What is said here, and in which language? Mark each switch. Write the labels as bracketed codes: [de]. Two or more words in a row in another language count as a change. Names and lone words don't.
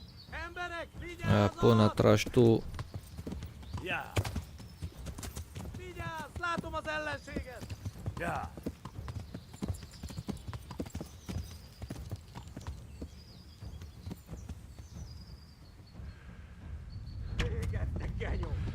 [hu] Emberek, vigyázzanak! [ro] Până tragi tu. [hu] Ja. Vigyázz, látom az ellenséget! Ja. Égettek, genyó!